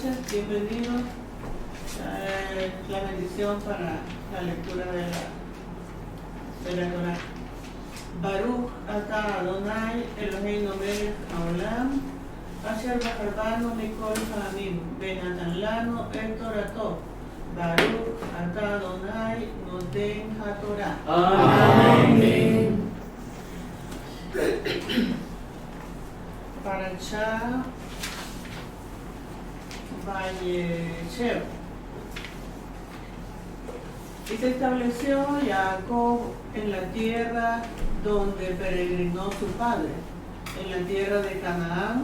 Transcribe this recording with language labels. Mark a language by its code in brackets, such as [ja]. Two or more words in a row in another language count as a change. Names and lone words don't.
[es] Bienvenidos. La bendición para la lectura de la Torah. [he] ברוך אתה אדני אלהינו מלך העולם אשר בחר בנו מכל העמים ונתן לנו את תורתו. ברוך אתה אדני נותן התורה. [es] Amén. Parashá Vayeshev. Y se estableció Jacob en la tierra donde peregrinó su padre, en la tierra de Canaán.